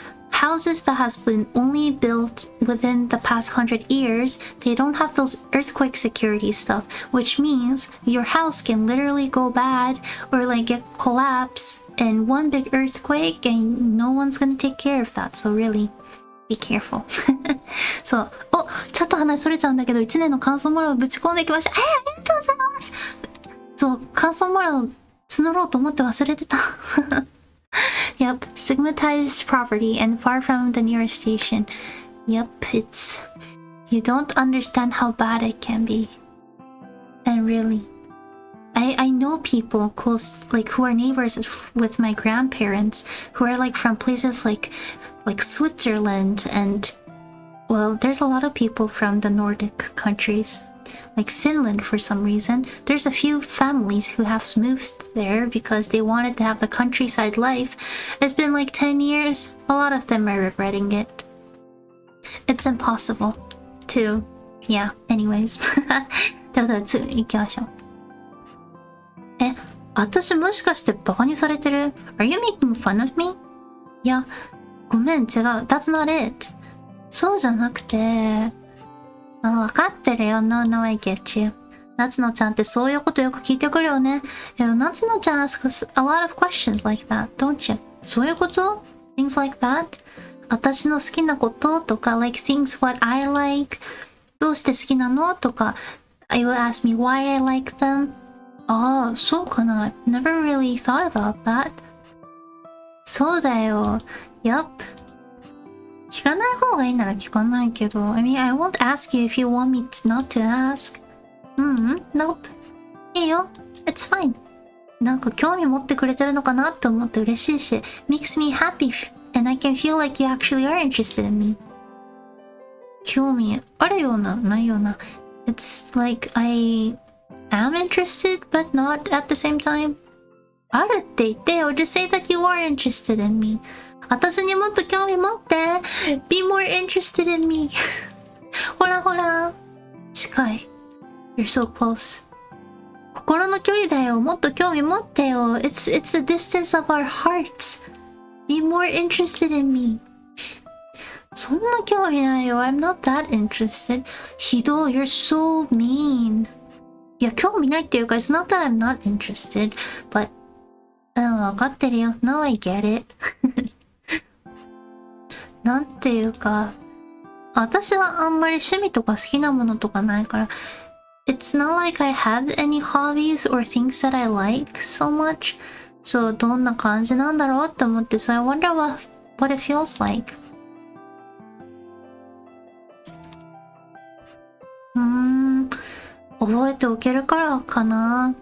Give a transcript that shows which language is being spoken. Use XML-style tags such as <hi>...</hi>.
<en>Houses that has been only built within the past 100 years, they don't have those earthquake security stuff, which means your house can literally go bad or like get collapse in one big earthquake and no one's gonna take care of that. So really, be careful. そう。</en> <ja>お、ちょっと話それちゃうんだけど、1年の感想モラをぶち込んできました。ありがとうございます。そう、感想モラを募ろうと思って忘れてた。</ja> <en>Yep, stigmatized property and far from the nearest station. Yep, it's... You don't understand how bad it can be. And really, I know people close, like who are neighbors with my grandparents, who are like from places like Switzerland and... Well, there's a lot of people from the Nordic countries. Like Finland for some reason. There's a few families who have moved there because they wanted to have the countryside life. It's been like 10 years. A lot of them are regretting it. It's impossible to... Yeah, anyways.</en> <ja>では次行きましょう。え、私もしかしてバカにされてる？</ja> <en>Are you making fun of me?</en> <ja>いや、ごめん、違う。</ja> <en>That's not it.</en> <ja>そうじゃなくて...わかってるよ。</ja> <en>No, I get you.</en> <ja>夏野ちゃんってそういうことよく聞いてくるよね。</ja> <en>夏野ちゃん asks a lot of questions like that, don't you?</en> <ja>そういうこと？</ja> <en>Things like that?</en> <ja>私の好きなこととか</ja> <en>like things what I like</en> <ja>どうして好きなのとか</ja> <en>You will ask me why I like them.</en> <ja>ああ、そうかな。</ja> <en>Never really thought about that.</en> <ja>そうだよ。</ja> <en>Yup.</en> <ja>聞かない方がいいなら聞かないけど</ja> <en>I mean, I won't ask you if you want me not to ask. Nope.</en> <ja>いいよ.</ja> <en>It's fine.</en> <ja>なんか興味持ってくれてるのかなって思って嬉しいし</ja> <en>makes me happy and I can feel like you actually are interested in me.</en> <ja>興味あるような、ないような。</ja> <en>It's like I am interested, but not at the same time.</en> <ja>あるって言ってよ。</ja> <en>Just say that you are interested in me.</en> <ja>私にもっと興味持って。</ja> <en>Be more interested in me.</en> <ja>ほらほら。近い。</ja> <en>You're so close.</en> <ja>心の距離だよ。もっと興味持ってよ。</ja> <en>It's the distance of our hearts. Be more interested in me.</en> <ja>そんな興味ないよ。</ja> <en>I'm not that interested.</en> <ja>ひどい。</ja> <en>You're so mean.</en> <ja>いや、興味ないっていうか、</ja> <en>It's not that I'm not interested, but</en> <ja>わかってるよ。</ja> <en>No, I get it.</en> <ja>なんていうか、私はあんまり趣味とか好きなものとかないから、</ja> <en>It's not like I have any hobbies or things that I like so much.</en> <ja>そう、どんな感じなんだろうって思って、</ja> <en>So I wonder what it feels like.</en> <ja>覚えておけるからかな。</ja>